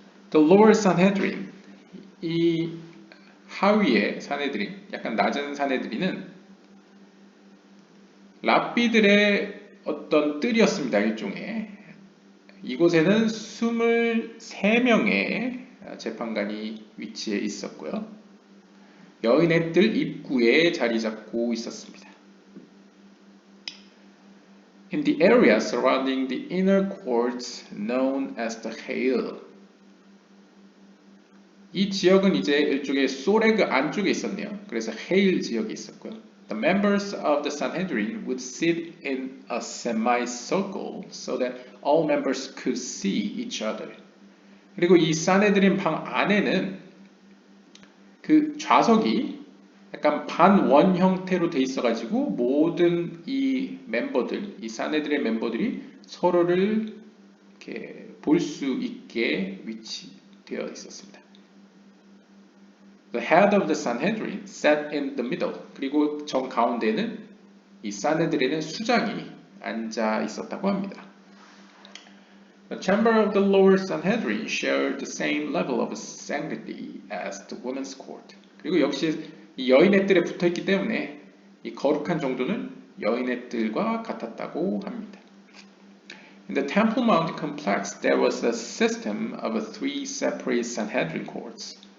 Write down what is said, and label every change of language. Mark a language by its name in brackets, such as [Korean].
[English] The Lower Sanhedrin, [Korean] 이 하위의 산헤드린, 약간 낮은 산헤드린은 랍비들의 어떤 뜰이었습니다. 일종의. 이곳에는 23명의 재판관이 위치해 있었고요. 여인의 뜰 입구에 자리 잡고 있었습니다. [English] In the area surrounding the inner courts known as the Hail, [Korean] 이 지역은 이제 일종의 소레그 안쪽에 있었네요. 그래서 헤일 지역이 있었고요. [English] The members of the Sanhedrin would sit in a semicircle so that all members could see each other. [Korean] 그리고 이 산헤드린 방 안에는 그 좌석이 약간 반원 형태로 돼 있어가지고 모든 이 멤버들, 이 산헤드린 멤버들이 서로를 이렇게 볼 수 있게 위치되어 있었습니다. [English] The head of the Sanhedrin sat in the middle. [Korean] 그리고 정 가운데는 이 산헤드린의 수장이 앉아 있었다고 합니다. [English] The chamber of the lower Sanhedrin shared the same level of sanctity as the women's court. [Korean] 그리고 역시 이 여인의 뜰에 붙어 있기 때문에 이 거룩한 정도는 여인의 뜰과 같았다고 합니다. [English] In the Temple Mount complex, there was a system of three separate Sanhedrin courts.